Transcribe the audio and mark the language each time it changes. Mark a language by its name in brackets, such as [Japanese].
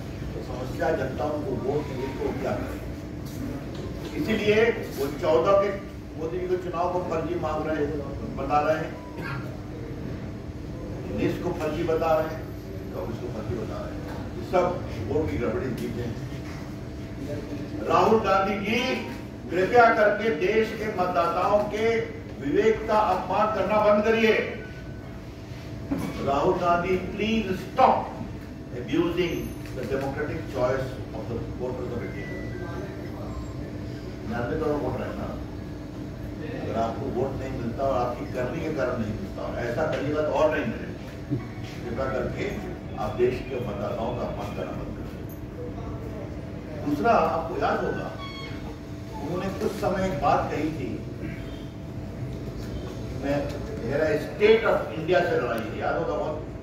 [Hindi] तो समस्या जनता उनको वोट नहीं देती, वो क्या करें? इसीलिए वो 14 के मोदी जी के चुनाव को फर्जी मांग रहे हैं, बता रहे हैं, 19 को फर्जी बता रहे हैं, 24 को फर्जी बता रहे हैं। ये सब वोट की गड़बड़ी चीजें। राहुल गांधी जी कृपया करके देश के मतदाताओं के विवेक का अपमान करना बंद करिए। [English] Rahul Gandhi, please stop abusing the democratic choice of the voters of India। [Hindi] 99 crore voter है ना, अगर आपको वोट नहीं मिलता और आपकी करने के कारण नहीं मिलता, और ऐसा करिएगा तो और नहीं मिलेगा। कृपया करके आप देश के मतदाताओं का अपमान करना बंद करिए। दूसरा, आपको याद होगा उन्होंने कुछ समय एक बात कही थी, मेरा स्टेट ऑफ इंडिया से लड़ाई है, याद होगा बहुत।